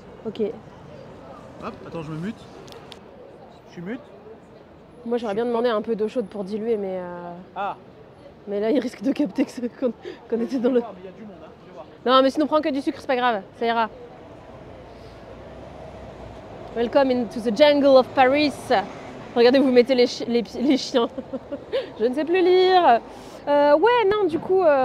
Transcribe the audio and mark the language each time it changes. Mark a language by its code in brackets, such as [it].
[fr] Ok. Hop, attends, je me mute. Je suis mute. Moi j'aurais bien demandé un peu d'eau chaude pour diluer, Ah. mais là il risque de capter qu'on était dans le... Ah, mais il y a du monde, hein. Je vais voir. Non mais sinon prends que du sucre, c'est pas grave, ça ira. [en] Welcome into the jungle of Paris. [fr] Regardez, vous mettez les chiens. Je ne sais plus lire. Ouais, non, du coup...